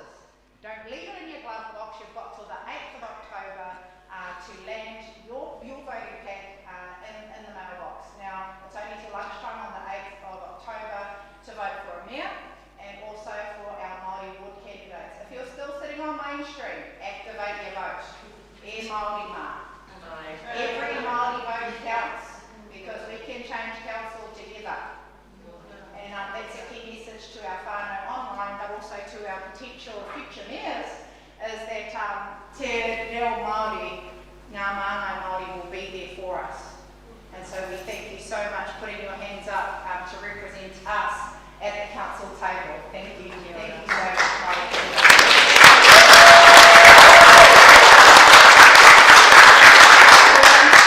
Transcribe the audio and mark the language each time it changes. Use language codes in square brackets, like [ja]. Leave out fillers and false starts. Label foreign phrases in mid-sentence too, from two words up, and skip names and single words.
[en] Don't leave it in your glove box. You've got till the 8th of October to land your voting pack in the mailbox. Now, it's only till lunchtime on the 8th of October to vote for a mayor and also for our Māori ward candidates. If you're still sitting on Main Street, activate your vote. [mi] E Māori mā. [en] Every Māori vote counts because we can change council together. And that's a key message to our whānau online, but also to our potential future mayors, is that [mi] te reo Māori, ngā māngai Māori [en] will be there for us. And so we thank you so much for putting your hands up to represent us at the council table. Thank you. Thank you so much, Māori.